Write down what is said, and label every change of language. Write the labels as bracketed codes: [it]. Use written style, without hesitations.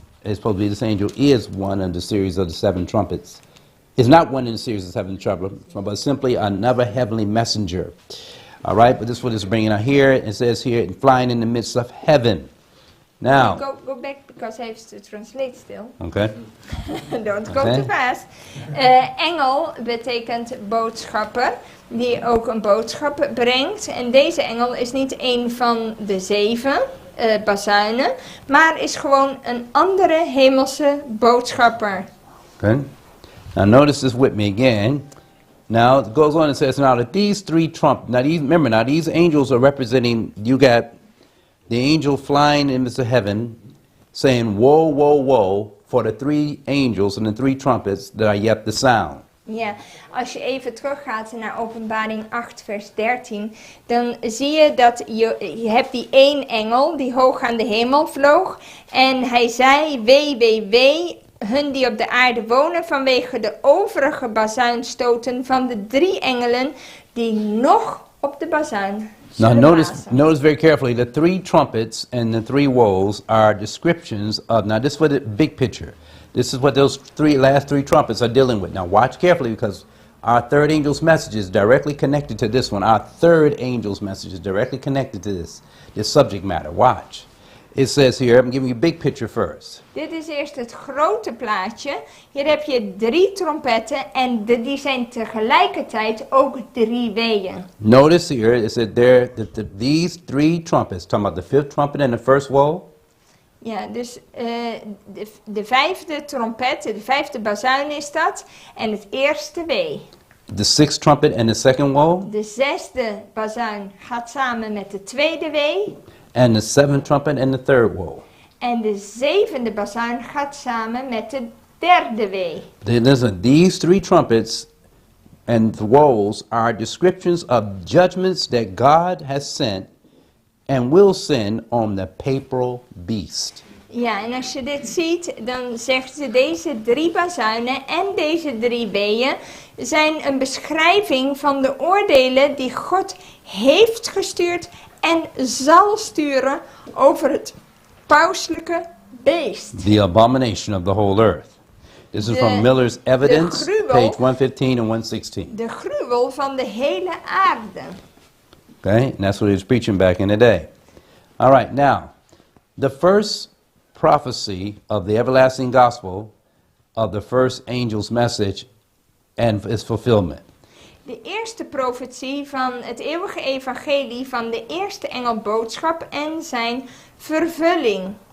[en] It's supposed to be this angel is one in the series of the seven trumpets. Is not one in the series of seven trumpets, but simply another heavenly messenger. All right, but this is what it's bringing out here. It says here, flying in the midst of heaven. Now, Go back because I have to translate still. okay, Don't go Okay. too fast. [nl] Engel betekent boodschapper, die ook een boodschap brengt. En deze engel is niet een van de zeven bazuinen, maar is gewoon een andere hemelse boodschapper. [en] okay. Now notice this with me again. Now it goes on and says, now that these three these angels are representing, you got the angel flying in the heaven, saying, woe, woe, woe, for the three angels and the three trumpets that are yet to sound. [nl] Ja, als je even teruggaat naar Openbaring 8 vers 13, dan zie je dat je hebt die één engel die hoog aan de hemel vloog. En hij zei, wee, wee, wee, hun die op de aarde wonen vanwege de overige bazuinstoten van de drie engelen die nog op de bazuin [en] Now [nl] zullen [en] notice [nl] blazen. [en] very carefully, the three trumpets and the three woes are descriptions of, now this is what the big picture. This is what those last three trumpets are dealing with. Now watch carefully because our third angel's message is directly connected to this one. Our third angel's message is directly connected to this subject matter. Watch. It says here, I'm giving you a big picture first. [nl] Dit is eerst het grote plaatje. Hier heb je drie trompetten en die zijn tegelijkertijd ook drie weeën. [en] Notice here, it said these three trumpets, talking about the fifth trumpet and the first woe. [nl] Ja, dus de vijfde trompet, de vijfde bazuin is dat. En het eerste wee. [en] The sixth trumpet and the second woe. [nl] De zesde bazuin gaat samen met de tweede wee. [en] And the seventh trumpet and the third woe. [nl] En de zevende bazuin gaat samen met de derde wee. [en] Listen, these three trumpets and the woes are descriptions of judgments that God has sent and will send on the papal beast. [nl] Ja, en als je dit ziet, dan zegt ze deze 3 bazuinen en deze 3 weeën zijn een beschrijving van de oordelen die God heeft gestuurd en zal sturen over het pauselijke beest. [en] The abomination of the whole earth. This is from Miller's Evidence, page 115 and 116. [nl] De gruwel van de hele aarde. [en] Okay, and that's what he was preaching back in the day. All right, now, the first prophecy of the everlasting gospel of the first angel's message and its fulfillment. [nl] De eerste profetie van het eeuwige evangelie van de eerste engelboodschap en zijn vervulling.